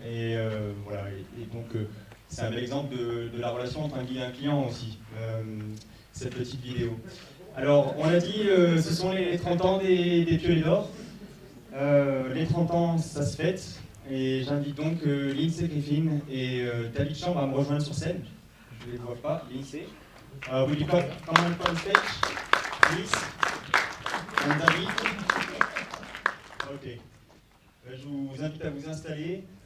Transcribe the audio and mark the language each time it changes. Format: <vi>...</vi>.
<fr>Et voilà, et donc c'est un bel exemple de la relation entre un guide et un client aussi, cette petite vidéo. Alors, on l'a dit, ce sont les 30 ans des Piolet d'Or. Les 30 ans, ça se fête. Et j'invite donc Lindsay Griffin et David Chambre à me rejoindre sur scène. Je ne les vois pas. Lindsay.</fr> <en>Will you come on stage, please? And David. Ok.</en> <fr>Je vous invite à vous installer.</fr>